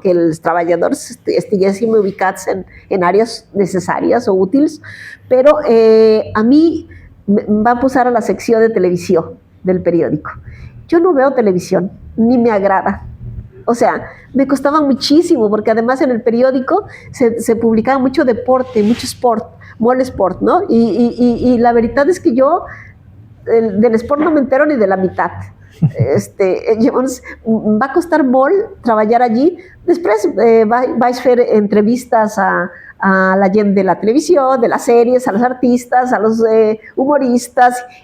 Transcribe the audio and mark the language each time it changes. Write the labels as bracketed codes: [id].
[ca] Que els treballadors estiguéssim ubicats en àrees necessàries o útils, però a mi em van posar a la secció de televisió del periódico. [es] Yo no veo televisión, ni me agrada. O sea, me costaba muchísimo, porque además en el periódico se publicaba mucho deporte, mucho sport, [ca] molt sport, [es] ¿no? Y [ca] la veritat és que jo [es] del sport no me entero ni de la mitad. [ca] Llavors, va costar molt treballar allí. Després vaig fer entrevistes a la gent de la televisió, de les sèries, a les artistes, [es] a los humoristes.